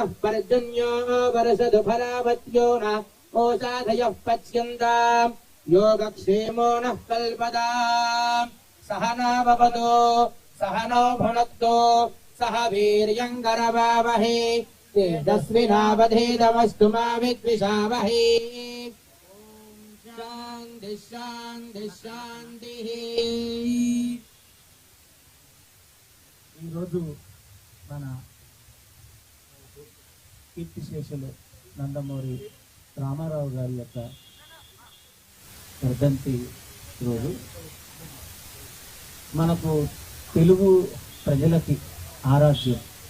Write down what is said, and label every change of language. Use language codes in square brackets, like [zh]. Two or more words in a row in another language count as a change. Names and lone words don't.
[sa] पर्जन्यो वर्षतु फलावत्यो न ओषाधयः पच्यन्ताम् योगक्षेमो नः कल्पताम् सह नववतु सह नो भुनक्तु सह वीर्यङ्करवावहै तेजस्विनावधीतमस्तु मा विद्विषावहै शान्ति शान्ति शान्तिः। [te] ఈరోజు మన కీర్తిశేషులు నందమూరి రామారావు గారి యొక్క వర్ధంతి రోజు. మనకు తెలుగు ప్రజలకి ఆరాధ్యం.